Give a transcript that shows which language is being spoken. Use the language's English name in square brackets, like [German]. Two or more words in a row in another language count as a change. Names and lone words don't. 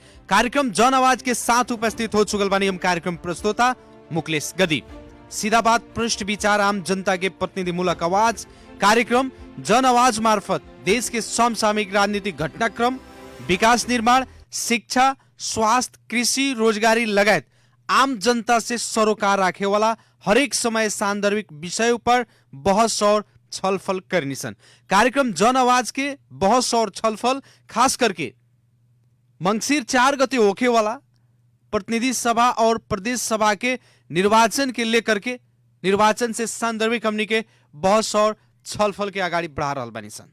[Bhojpuri] कार्यक्रम जन आवाज के साथ उपस्थित हो चुकल बानी हम कार्यक्रम प्रस्तोता मुकलेश गदी। सीधा बात, पृष्ठ विचार, आम जनता के प्रतिनिधिमूलक आवाज। कार्यक्रम जन आवाज मार्फत देश के समसामयिक राजनीतिक घटनाक्रम, विकास निर्माण, शिक्षा, स्वास्थ्य, कृषि, रोजगारी लगायत आम जनता से सरोकार राखे वाला हरेक समय सान्दर्भिक विषय पर बहस और छलफल करनिसन। कार्यक्रम जन आवाज के बहस और छलफल खास करके मंगसिर 4 गते होखे वाला प्रतिनिधि सभा और प्रदेश सभा के निर्वाचन के लेकर के निर्वाचन से सान्दर्भिक हमनी के बहस और छलफल के आगाड़ी बढ़ा रहल बानी सन।